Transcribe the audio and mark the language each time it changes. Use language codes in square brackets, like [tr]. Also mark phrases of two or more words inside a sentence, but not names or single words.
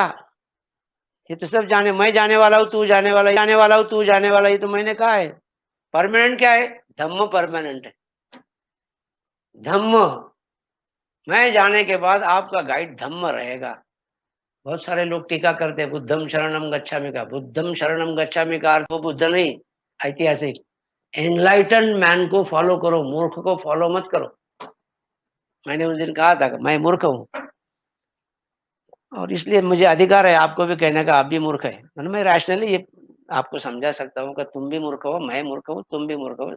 [hi] ये तो सब जाने, मैं जाने वाला हूँ, तू जाने वाला, जाने वाला हूँ, तू जाने वाला, ये तो मैंने कहा है। परमानेंट क्या है? धम्म परमानेंट है। धम्म, मैं जाने के बाद आपका गाइड धम्म रहेगा। बहुत सारे लोग टीका करते हैं [pi] बुद्धम शरणम गच्छामि [hi] का। [pi] बुद्धम शरणम गच्छामि [hi] का अर्थ वो बुद्ध नहीं, ऐतिहासिक, [en] enlightened man [hi] को फॉलो करो, मूर्ख को फॉलो मत करो। मैंने उस दिन कहा था कि मैं मूर्ख हूँ और इसलिए मुझे अधिकार है आपको भी कहने का आप भी मूर्ख है। मैं रैशनली ये आपको समझा सकता हूँ कि तुम भी मूर्ख हो, मैं मूर्ख हूँ, तुम भी मूर्ख हो।